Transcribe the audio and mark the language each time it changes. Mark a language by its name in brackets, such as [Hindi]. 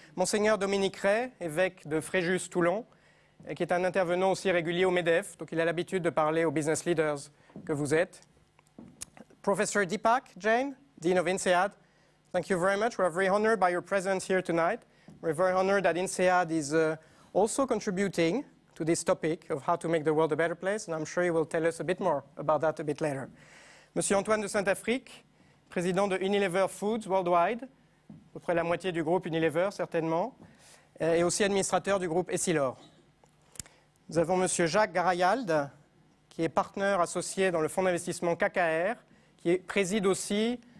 [French] Monseigneur Dominique Ray, évêque de Fréjus, Toulon, qui est un intervenant aussi régulier au MEDEF, donc il a l'habitude de parler aux business leaders que vous êtes. [English] Professor Deepak Jain, Dean of INSEAD, thank you very much. We're very honored by your presence here tonight. We're very honored that INSEAD is also contributing to this topic of how to make the world a better place, and I'm sure you will tell us a bit more about that a bit later. [French] Monsieur Antoine de Saint-Afrique, président de Unilever Foods Worldwide, à peu près la moitié du groupe Unilever certainement, et aussi administrateur du groupe Essilor. Nous avons monsieur Jacques Garayald, qui est partenaire associé dans le fonds d'investissement KKR, qui préside aussi